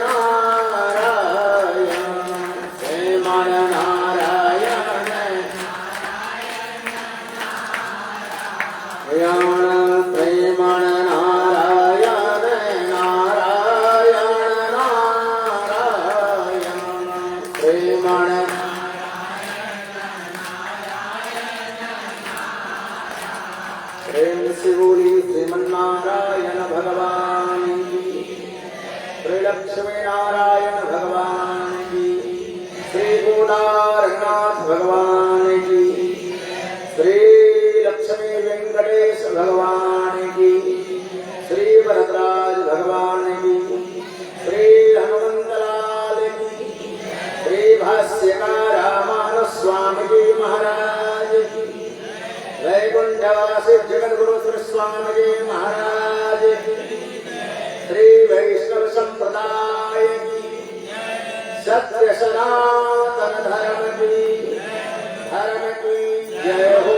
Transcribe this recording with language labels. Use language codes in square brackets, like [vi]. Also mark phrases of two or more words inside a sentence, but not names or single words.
[hi] नारायण प्रेमण नारायण प्रेमण नारायण नारायण नारायण प्रेमण प्रेम से बोली श्रीमन्नारायण भगवान की श्री लक्ष्मी नारायण भगवान की श्री गोदारनाथ भगवान की श्री लक्ष्मी वेंकटेश भगवान की श्री वरदराज भगवान की श्री हनुमंतलाल की श्री भाष्यकार रामानुज स्वामी जी महाराज की वैकुंठवासी जगद्गुरु श्री स्वामी जी महाराज की श्री वैष्णव संप्रदाय की सत्य सनातन धर्म की जय हो।